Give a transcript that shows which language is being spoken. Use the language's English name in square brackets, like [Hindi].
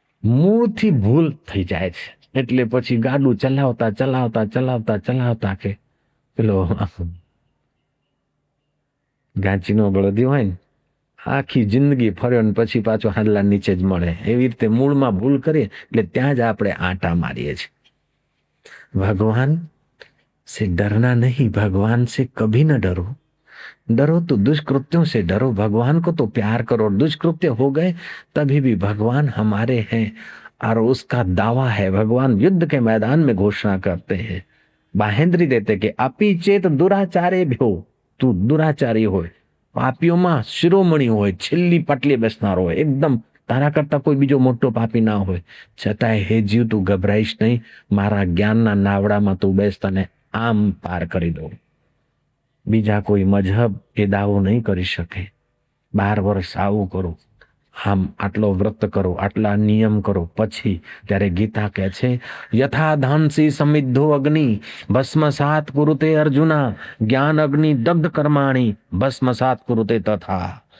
[Gujarati] મૂળથી ભૂલ થઈ જાય છે એટલે પછી ગાડું ચલાવતા ચલાવતા ચલાવતા ચલાવતા કે પેલો ગાંચીનો બળદી હોય ને, આખી જિંદગી ફર્યો ને પછી પાછો હાડલા નીચે જ મળે. એવી રીતે મૂળમાં ભૂલ કરીએ એટલે ત્યાં જ આપણે આંટા મારીએ છીએ. [Hindi] ભગવાન से डरना नहीं, भगवान से कभी न डरो. डरो तो दुष्कृत्यों से डरो, भगवान को तो प्यार करो. दुष्कृत्य हो गए तभी भी भगवान हमारे हैं और उसका दावा है. भगवान युद्ध के मैदान में घोषणा करते हैं, बाहेंद्री देते कि [Sanskrit] अपि चेत दुराचारे भ्यो. [Gujarati] તું દુરાચારી હોય, પાપીઓમાં શિરોમણી હોય, છેલ્લી પટલી બેસનારો હોય, એકદમ તારા કરતા કોઈ બીજો મોટો પાપી ના હોય, છતાંય હે જીવ તું ગભરાઈશ નહીં, મારા જ્ઞાનના નાવડામાં તું બેસ, તને આમ પાર કરી દઉં. બીજા કોઈ મજહબ એ દાવો નહીં કરી શકે. 12 વર્ષ આવું કરો, આમ આટલો વ્રત કરો, આટલા નિયમ કરો, પછી ત્યારે ગીતા કહે છે [Sanskrit] યથા ધાંસી સમિદ્ધો અગ્નિ ભસ્મસાત કુરુતે અર્જુના જ્ઞાન અગ્નિ દગ્ધ કર્માણી ભસ્મસાત કુરુતે તથા.